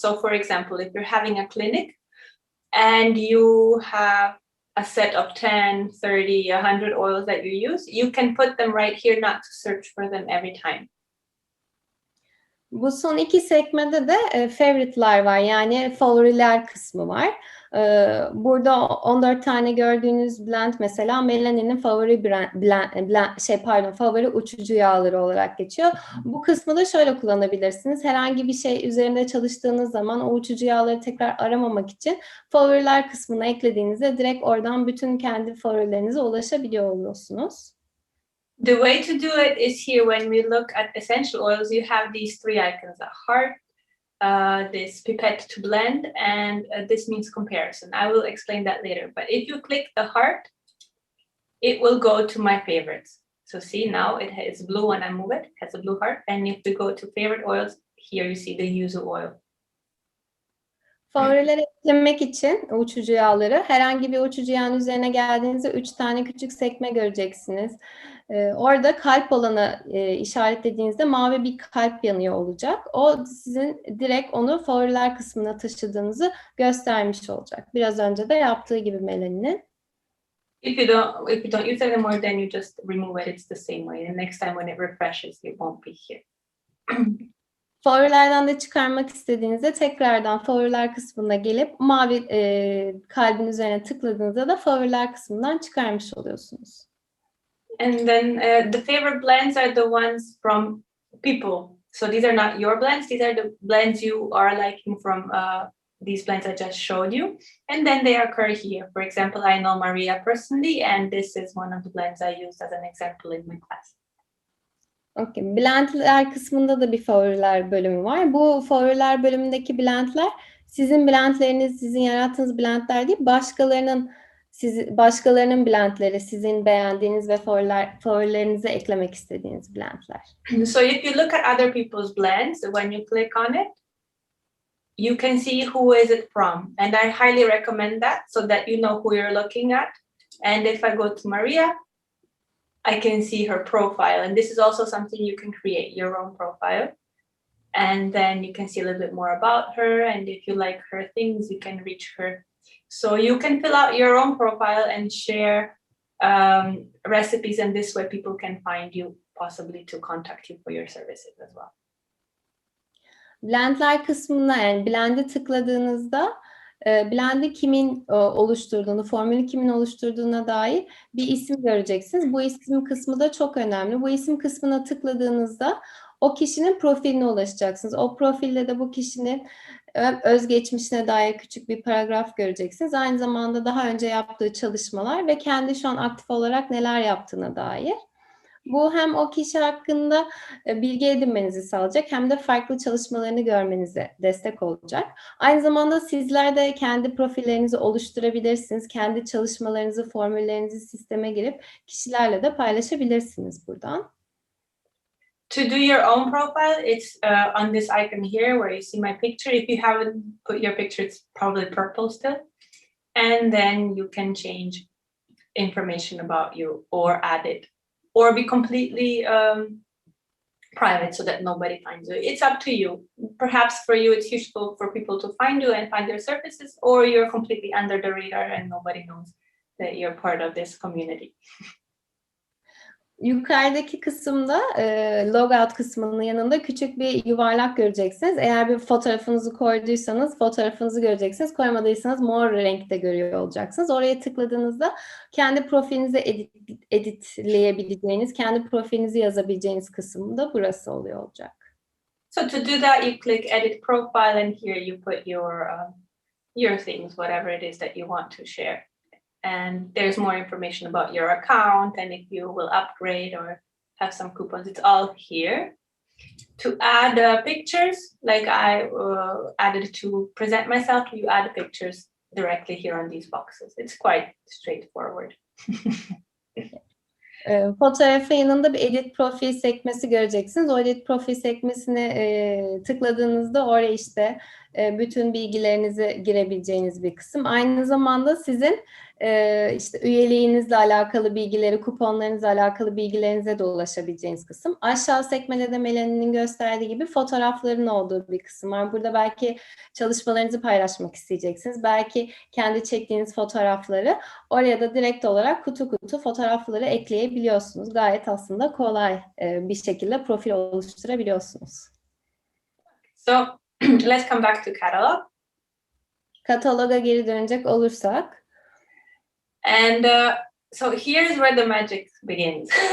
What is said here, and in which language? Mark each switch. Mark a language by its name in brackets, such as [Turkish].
[English] So for example, if you're having a clinic and you have a set of 10, 30, 100 oils that you use, you can put them right here, not to search for them every time. [Turkish] Bu son iki sekmede de favorite'lar var, yani favoriler kısmı var. Burada 14 tane gördüğünüz blend mesela Melani'nin favori favori uçucu yağları olarak geçiyor. Bu kısmı da şöyle kullanabilirsiniz. Herhangi bir şey üzerinde çalıştığınız zaman o uçucu yağları tekrar aramamak için favoriler kısmına eklediğinizde direkt oradan bütün kendi favorilerinize ulaşabiliyor oluyorsunuz. [English] The way to do it is here. When we look at essential oils, you have these 3 icons: a heart, this pipette to blend, and this means comparison. I will explain that later. But if you click the heart, it will go to my favorites. So see, now it is blue when I move it. It has a blue heart. And if we go to favorite oils, here you see the yuzu oil. [Turkish] Favorileri eklemek için uçucu yağları, herhangi bir uçucu yağın üzerine geldiğinizde 3 tane küçük sekme göreceksiniz. Orada kalp olanı işaretlediğinizde mavi bir kalp yanıyor olacak. O sizin direkt onu favoriler kısmına taşıdığınızı göstermiş olacak. Biraz önce de yaptığı gibi Melani'nin. [English] If you don't use it anymore, then you just remove it. It's the same way. And next time when it refreshes, it won't be here. [Turkish] Favorilerden de çıkarmak istediğinizde tekrardan favoriler kısmına gelip mavi kalbin üzerine tıkladığınızda da favoriler kısmından çıkarmış oluyorsunuz. [English] And then the favorite blends are the ones from people. So these are not your blends. These are the blends you are liking from these blends I just showed you. And then they occur here. For example, I know Maria personally, and this is one of the blends I used as an example in my class. Okay. [Turkish] Blendler kısmında da bir favoriler bölümü var. Bu favoriler bölümündeki blendler sizin blendleriniz, sizin yarattığınız blendler değil, başkalarının Başkalarının blendleri, sizin beğendiğiniz ve favorilerinize eklemek istediğiniz blendler. [English] So if you look at other people's blends, when you click on it, you can see who is it from. And I highly recommend that so that you know who you're looking at. And if I go to Maria, I can see her profile. And this is also something you can create, your own profile. And then you can see a little bit more about her. And if you like her things, you can reach her. So you can fill out your own profile and share recipes. And this way people can find you, possibly to contact you for your services as well. [Turkish] Blendler kısmına, yani blend'e tıkladığınızda blend'i kimin oluşturduğunu, formülü kimin oluşturduğuna dair bir isim göreceksiniz. Bu isim kısmı da çok önemli. Bu isim kısmına tıkladığınızda o kişinin profiline ulaşacaksınız. O profilde de bu kişinin özgeçmişine dair küçük bir paragraf göreceksiniz. Aynı zamanda daha önce yaptığı çalışmalar ve kendi şu an aktif olarak neler yaptığına dair. Bu hem o kişi hakkında bilgi edinmenizi sağlayacak hem de farklı çalışmalarını görmenize destek olacak. Aynı zamanda sizler de kendi profillerinizi oluşturabilirsiniz. Kendi çalışmalarınızı, formüllerinizi sisteme girip kişilerle de paylaşabilirsiniz buradan. [English] To do your own profile, it's on this icon here where you see my picture. If you haven't put your picture, it's probably purple still. And then you can change information about you or add it. Or be completely private so that nobody finds you. It's up to you. Perhaps for you, it's useful for people to find you and find your services, or you're completely under the radar and nobody knows that you're part of this community. [Turkish] Yukarıdaki kısımda logout kısmının yanında küçük bir yuvarlak göreceksiniz. Eğer bir fotoğrafınızı koyduysanız fotoğrafınızı göreceksiniz. Koymadıysanız mor renkte görüyor olacaksınız. Oraya tıkladığınızda kendi profilinizi editleyebileceğiniz, kendi profilinizi yazabileceğiniz kısım da burası oluyor olacak. [English] So to do that, you click edit profile and here you put your things, whatever it is that you want to share. And there's more information about your account and if you will upgrade or have some coupons. It's all here. To add pictures, like I added to present myself, you add pictures directly here on these boxes. It's quite straightforward. [Turkish] Fotoğrafın yanında bir edit profil sekmesi göreceksiniz. O edit profil sekmesine tıkladığınızda oraya işte bütün bilgilerinizi girebileceğiniz bir kısım. Aynı zamanda sizin işte üyeliğinizle alakalı bilgileri, kuponlarınızla alakalı bilgilerinize de ulaşabileceğiniz kısım. Aşağı sekmede de Melani'nin gösterdiği gibi fotoğrafların olduğu bir kısım var. Burada belki çalışmalarınızı paylaşmak isteyeceksiniz. Belki kendi çektiğiniz fotoğrafları oraya da direkt olarak kutu kutu fotoğrafları ekleyebiliyorsunuz. Gayet aslında kolay bir şekilde profil oluşturabiliyorsunuz. [English] So let's come back to catalog. [Turkish] Kataloga geri dönecek olursak. [English] And so here's where the magic begins.